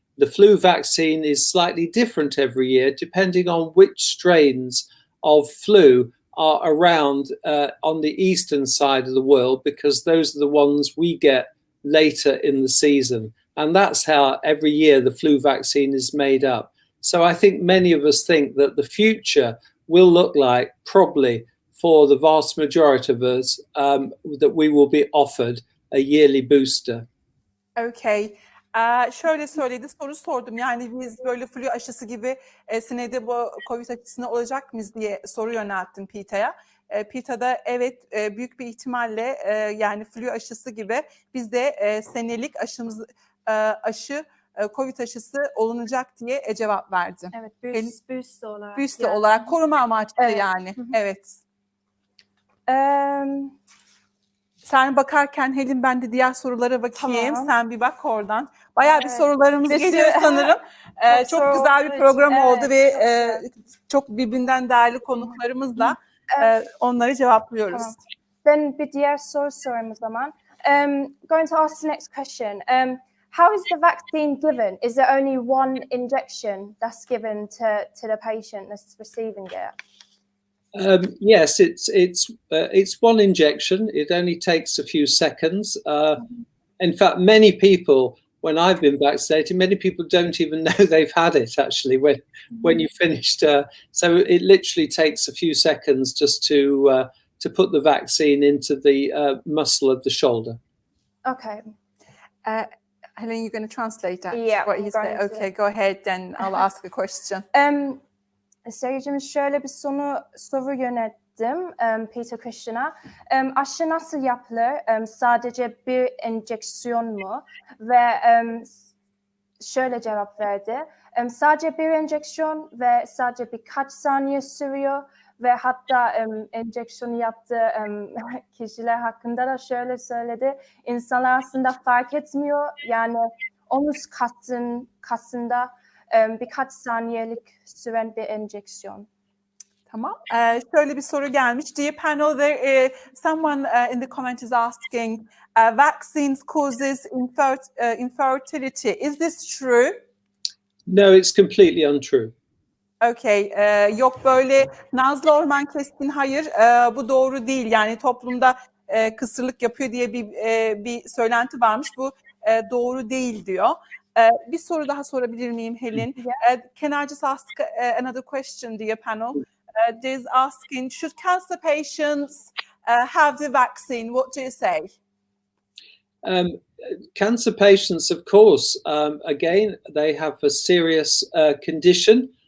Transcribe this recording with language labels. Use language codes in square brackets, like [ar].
[en] The flu vaccine is slightly different every year, depending on which strains of flu are around on the eastern side of the world, because those are the ones we get later in the season. And that's how every year the flu vaccine is made up. So I think many of us think that the future will look like, probably for the vast majority of us, that we will be offered a yearly booster. Okay. [tr] Şöyle söyledi, soru sordum. Yani biz böyle flu aşısı gibi senede bu COVID aşısına olacak mıyız diye soru yönelttim Peter'a. Peter da evet, büyük bir ihtimalle yani flu aşısı gibi biz de senelik aşı COVID aşısı olunacak diye cevap verdi. Evet, booster olarak. Booster yani. Olarak koruma amaçlı evet. Yani. Hı-hı. Evet. Sen bakarken Hilin, ben de diğer sorulara bakayım. Tamam. Sen bir bak oradan. Bayağı bir sorularımız geliyor sanırım. Çok güzel bir program oldu ve çok birbirinden değerli konuklarımızla onları cevaplıyoruz. Tamam. Ben bir diğer soru sorayım o zaman. [en] Going to ask the next question. how is the vaccine given? Is there only one injection that's given to the patient that's receiving it? Yes, it's one injection. It only takes a few seconds. In fact, many people, when I've been vaccinated, many people don't even know they've had it actually when you finished. So it literally takes a few seconds just to put the vaccine into the muscle of the shoulder. Okay. Helen, you're going to translate that? Yeah, what he said. Okay, go ahead, then I'll ask a question. [tr] Seyircimiz şöyle bir soru yönelttim Peter Christian'a. Aşı nasıl yapılır? Sadece bir enjeksiyon mu? Ve şöyle cevap verdi. Sadece bir enjeksiyon ve sadece birkaç saniye sürüyor. Ve hatta enjeksiyonu yaptığı kişiler hakkında da şöyle söyledi. İnsanlar aslında fark etmiyor. Yani omuz kasında birkaç saniyelik süren bir enjeksiyon. Tamam. Şöyle bir soru gelmiş. [en] Dear panel, there someone in the comment is asking, vaccines causes infertility. Is this true? No, it's completely untrue. Okay. [tr] Yok böyle Nazlı Orman Keskin, hayır bu doğru değil. Yani toplumda kısırlık yapıyor diye bir söylenti varmış. Bu doğru değil diyor. Bir soru daha sorabilir miyim Hilin? [en] Can I just ask another question, dear panel? Is asking, should cancer patients have the vaccine? What do you say? Cancer patients, of course, again, they have a serious condition.